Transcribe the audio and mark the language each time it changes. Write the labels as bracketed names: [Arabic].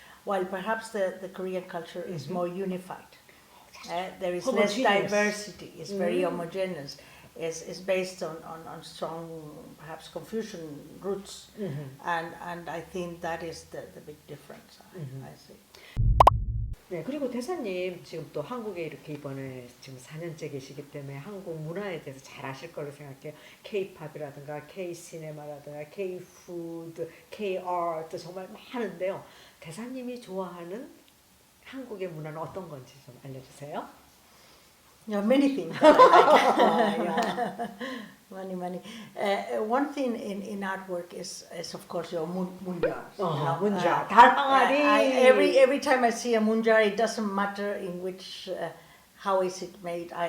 [English] While perhaps the Korean culture is more unified. There is less Homogeneous. diversity. It's very homogeneous. Is based on strong, perhaps Confucian roots, and I think that is the big difference. I see. [Korean] 네, 그리고 대사님 지금 또 한국에 이렇게 이번에 지금 4년째 계시기 때문에 한국 문화에 대해서 잘 아실 거로 생각해요. K-팝이라든가 K-시네마라든가 K-푸드, K-아트 정말 많은데요. 대사님이 좋아하는 한국의 문화는 어떤 건지 좀 알려주세요. [English] Yeah, many things that I like. Many. One thing in artwork is of course your munjars. [Korean] 문자, 달방아리. [English] Every time I see a munjar, it doesn't matter in which how is it made.